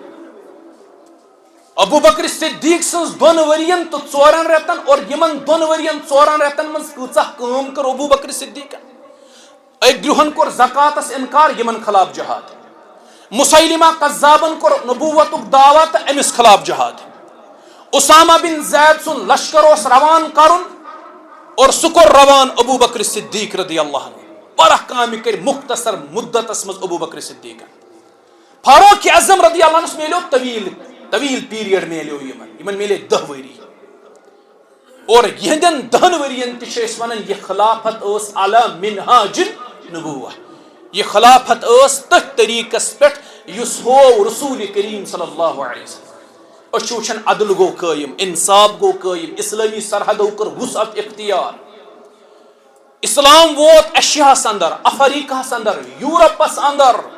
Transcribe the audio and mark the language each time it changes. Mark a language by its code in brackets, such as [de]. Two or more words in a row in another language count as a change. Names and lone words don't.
[ks] ابو بکر صدیق سنز 2 ؤرین تو 4 رٮ۪تن اور یمن 2 ؤرین 4 رٮ۪تن منٛز کۭژاہ کٲم کٔر ابو بکر صدیقن أکۍ گرُہن کوٚر زکاتس انکار یمن خلاف جہاد مسیلمہ قذابن کوٚر نبوتُک دعویٰ تہٕ أمس خلاف جہاد اسامہ بن زید سُنٛد لشکر اوس روان کرُن اور سُہ کوٚر روان ابو بکر صدیق [ar] رضی اللہ [ks] عنہ واریاہ کامہِ کٔرۍ مختصر مدتس منٛز ابو بکر صدیقن فاروق اعظم [ar] رضی اللہ عنہس [ks] میلیو طویل پیریڈ میلیو یمن میلے 10 ؤری اور یہندین 10 ؤرین تہِ چھِ أسۍ ونان یہ خلافت ٲس [ar] علی منہاج النبوہ [ks] یہ خلافت ٲس تٔتھۍ طریقس پٮ۪ٹھ یُس ہوو رسول کریم [ar] صلی اللہ علیہ وسلم [ks] أسۍ چھِ وٕچھان عدل گوٚو قٲیِم انصاف گوٚو قٲیِم اسلٲمی سرحدو کٔر وسعت اختیار اسلام ووت ایشیاہس اندر افریقہس اندر یورپس اندر